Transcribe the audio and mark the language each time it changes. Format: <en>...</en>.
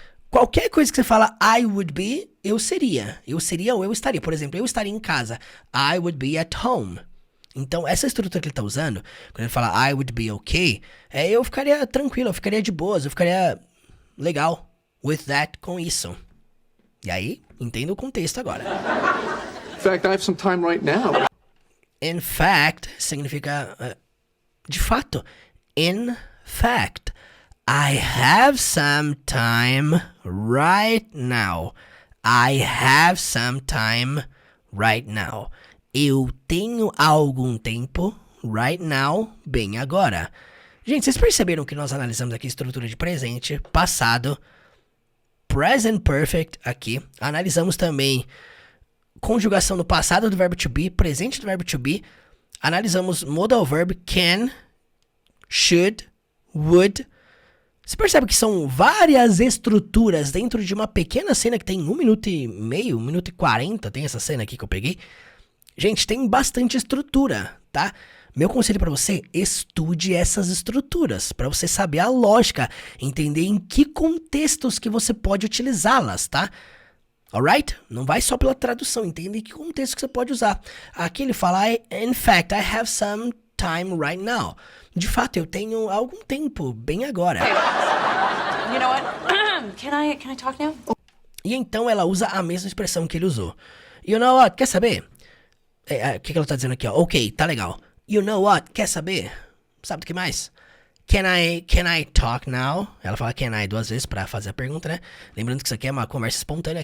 <pt>Qualquer coisa que você fala</pt> <en>I would be,</en> <pt>eu seria. Eu seria ou eu estaria. Por exemplo, eu estaria em casa.</pt> <en>I would be at home.</en> <pt>Então, essa estrutura que ele tá usando, quando ele fala</pt> <en>I would be okay,</en> <pt>eu ficaria tranquilo, eu ficaria de boas, eu ficaria legal</pt> <en>with that,</en> <pt>com isso. E aí, entenda o contexto agora.</pt> <en>In fact, I have some time right now. In fact,</en> <pt>significa de fato.</pt> <en>In fact, I have some time right now. I have some time right now.</en> <pt>Eu tenho algum tempo</pt> <en>right now,</en> <pt>bem agora. Gente, vocês perceberam que nós analisamos aqui estrutura de presente, passado, present perfect aqui. Analisamos também conjugação no passado do verbo to be, presente do verbo to be. Analisamos modal verb can, should, would. Você percebe que são várias estruturas dentro de uma pequena cena que tem 1 minuto e meio, 1 minuto e 40. Tem essa cena aqui que eu peguei. Gente, tem bastante estrutura, tá? Meu conselho pra você, estude essas estruturas, pra você saber a lógica, entender em que contextos que você pode utilizá-las, tá?</pt> <en>Alright?</en> <pt>Não vai só pela tradução, entenda em que contexto que você pode usar. Aqui ele fala,</pt> <en>in fact, I have some time right now.</en> <pt>De fato, eu tenho algum tempo, bem agora.</pt> <en>You know what? Can I talk now?</en> <pt>E então ela usa a mesma expressão que ele usou.</pt> <en>You know what?</en> <pt>Quer saber? O que ela tá dizendo aqui, ó? Ok, tá legal.</pt> <en>You know what?</en> <pt>Quer saber? Sabe do que mais?</pt> <en>Can I talk now?</en> <pt>Ela fala can I 2 vezes pra fazer a pergunta, né? Lembrando que isso aqui é uma conversa espontânea.</pt>